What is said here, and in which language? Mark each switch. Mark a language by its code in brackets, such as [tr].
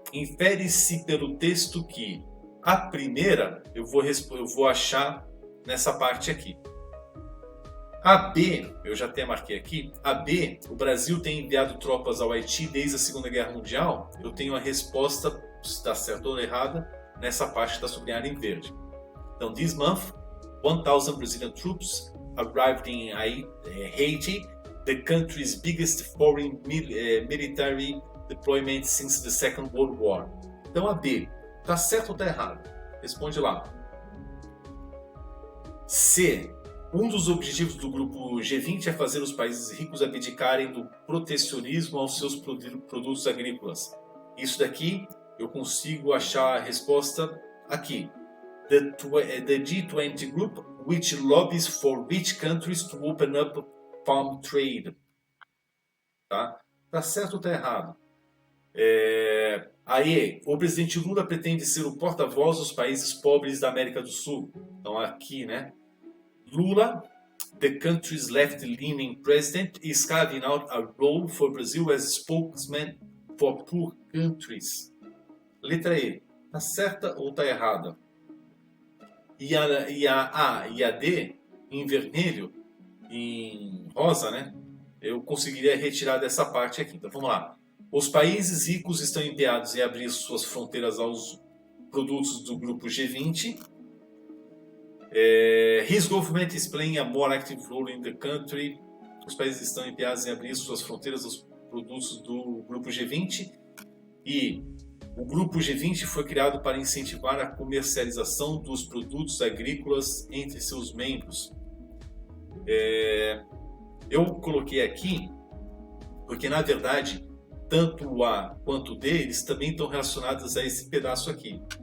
[pt] Infere-se pelo texto que a primeira eu vou achar nessa parte aqui. A B, eu já até marquei aqui, a B, o Brasil tem enviado tropas ao Haiti desde a Segunda Guerra Mundial. Eu tenho a resposta, se está certa ou errada, nessa parte que está sublinhada em verde. Então, [en] this month, 1,000 Brazilian troops arrived in Haiti, the country's biggest foreign military deployment since the Second World War. [pt] Então, a B, está certo ou está errado? Responde lá. C, um dos objetivos do Grupo G20 é fazer os países ricos abdicarem do protecionismo aos seus produtos agrícolas. Isso daqui eu consigo achar a resposta aqui. [en] The G20 Group, which lobbies for rich countries to open up farm trade. [pt] Tá certo ou está errado? Aí, o presidente Lula pretende ser o porta-voz dos países pobres da América do Sul. Então aqui, né? [en] Lula, the country's left-leaning president, is carving out a role for Brazil as spokesman for poor countries. [pt] Letra E, tá certa ou tá errada? E a A e a D, em vermelho, em rosa, né? Eu conseguiria retirar dessa parte aqui. Então vamos lá. Os países ricos estão empenhados em abrir suas fronteiras aos produtos do grupo G20. [en] His government is playing a more active role in the country. [pt] Os países estão empenhados em abrir suas fronteiras aos produtos do grupo G20. E o grupo G20 foi criado para incentivar a comercialização dos produtos agrícolas entre seus membros. Eu coloquei aqui porque, na verdade, tanto o A quanto o D, eles também estão relacionados a esse pedaço aqui.